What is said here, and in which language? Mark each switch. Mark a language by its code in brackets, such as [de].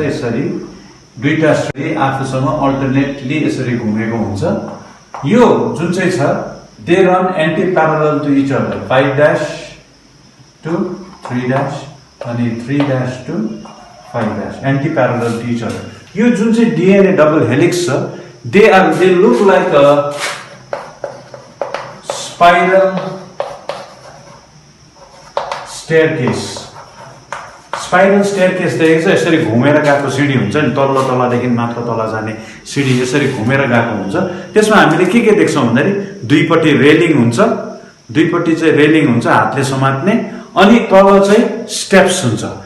[ne] यसरी दुईटा स्ट्रान्ड आफूसँग अल्टरनेटली यसरी घुमेको हुन्छ. यो जुन चाहिँ छ [en] they run anti-parallel to each other. 5' to 3' अनि 3' to 5' anti-parallel to each other. [ne] यो जुन चाहिँ DNA डबल हेलिक्स छ [en] they look like a spiral staircase. [ne] Spiral staircase देखेको छ, यसरी घुमेर गएको सिडी हुन्छ नि, तल्लो तलदेखि माथिल्लो तल जाने सिडी यसरी घुमेर गएको हुन्छ। त्यसमा हामीले के देख्छौँ भन्दाखेरि दुईपट्टि रेलिङ हुन्छ, दुईपट्टि चाहिँ रेलिङ हुन्छ हातले समात्ने, अनि तल चाहिँ स्टेप्स हुन्छ।